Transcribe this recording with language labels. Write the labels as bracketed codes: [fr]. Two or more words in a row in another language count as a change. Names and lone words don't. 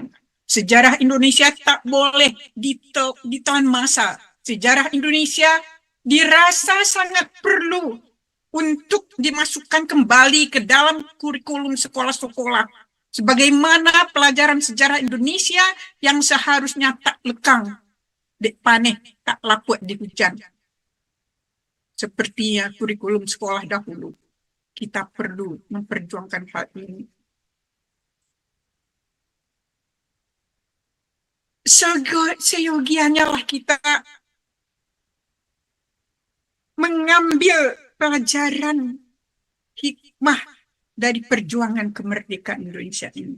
[id] Sejarah Indonesia tak boleh ditelan masa. Sejarah Indonesia dirasa sangat perlu untuk dimasukkan kembali ke dalam kurikulum sekolah-sekolah. Sebagaimana pelajaran sejarah Indonesia yang seharusnya tak lekang, [min] dek paneh, [id] tak laput di hujan. Seperti kurikulum sekolah dahulu. Kita perlu memperjuangkan hal ini. Seyogianya lah kita mengambil pelajaran hikmah dari perjuangan kemerdekaan Indonesia ini.